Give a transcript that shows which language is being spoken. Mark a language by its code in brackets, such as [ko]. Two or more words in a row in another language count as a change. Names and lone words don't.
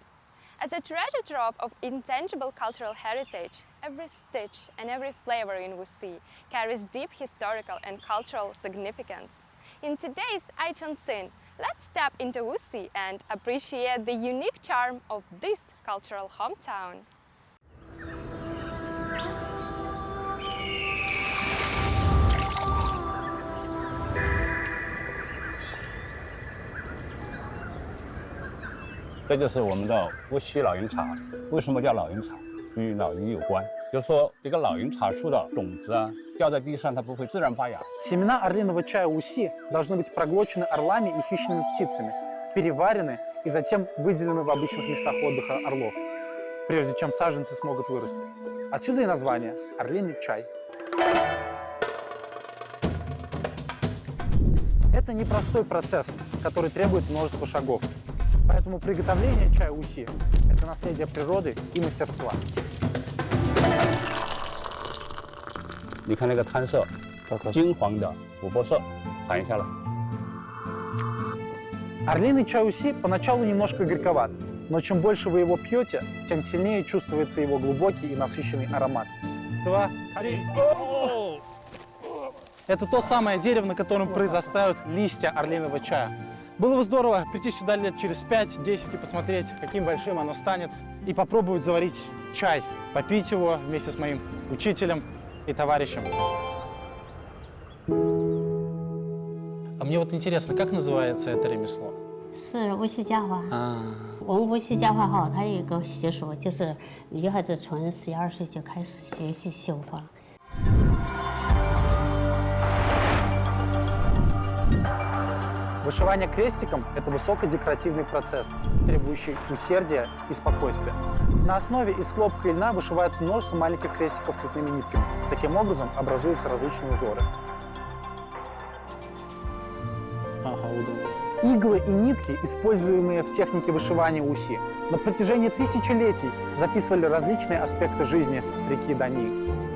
[en] As a treasure trove of intangible cultural heritage, every stitch and every flavor in Wuxi carries deep historical and cultural significance. In today's iChongqing, let's step into Wuxi and appreciate the unique charm of this cultural hometown. [zh] 这就是我们的无锡老鹰茶。为什么叫老鹰茶？与老鹰有关。就是说，这个老鹰茶树的种子啊，掉在地上，它不会自然发芽。 [ru] Семена орлиного чая Wuxi должны быть проглочены орлами и хищными птицами, переварены и затем выделены в обычных местах отдыха орлов, прежде чем саженцы смогут вырасти. Отсюда и название – орлиный чай. Это непростой процесс, который требует множества шагов. Поэтому приготовление чая Wuxi – это наследие природы и мастерства. [zh] 你看那个滩色，金黄的琥珀色，尝一下了。 [ru] Орлиный чай Wuxi поначалу немножко горьковат, но чем больше вы его пьете, тем сильнее чувствуется его глубокий и насыщенный аромат. Это то самое дерево, на котором произрастают листья орлиного чая. Было бы здорово прийти сюда лет через 5-10 и посмотреть, каким большим оно станет, и попробовать заварить чай, попить его вместе с моим учителем и товарищем. А мне вот интересно, как называется это ремесло? [zh] 是无锡家华。我们无锡家华号，它有一个习俗，就是女孩子从11、12岁就开始学习绣花。 [ru] Вышивание крестиком – это высокодекоративный процесс, требующий усердия и спокойствия. На основе из хлопка и льна вышивается множество маленьких крестиков цветными нитками. Таким образом образуются различные узоры. Иглы и нитки, используемые в технике вышивания Wuxi, на протяжении тысячелетий записывали различные аспекты жизни реки Дании.